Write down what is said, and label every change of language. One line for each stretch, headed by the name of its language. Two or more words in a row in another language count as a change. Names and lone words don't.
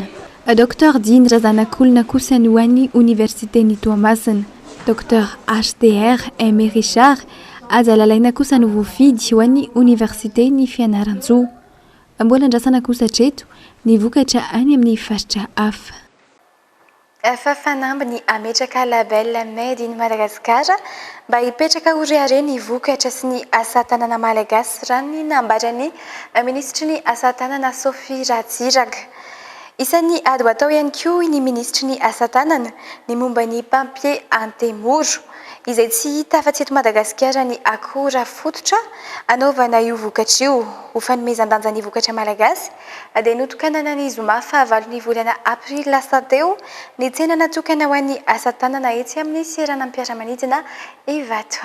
Malagasy: Dr Diny Razanakolona kosa ny ho an'ny Universitény Toamasina. Dr HDR Aimé Richard aza lalaina kosa no voafidy ho an'ny Universitény Fianaran-tsoa. Mbola andrasana kosa hatreto ny vokatra any amin'ny faritra hafa. Fafanamby ny ametraka label Made in Madagascar mba hipetraka ho reare ny vokatra sy ny asa tanana malagasy raha ny nambarany ministry ny asa tanana Sophie Ratsiraka. Isan'ny ady ho atao ihany koa ny ministry ny asa tanana ny momba ny papier antemoro izay tsy hita afa-tsy eto Madagasikara ny akora fototra anaovana io vokatra io ho fanomezan-danja ny vokatra malagasy dia notokanana ny zoma fahavalo ny volana aprily lasa teo ny tsena natokana ho an'ny asa tanana etsy amin'ny seranam-piaramanidina Ivato.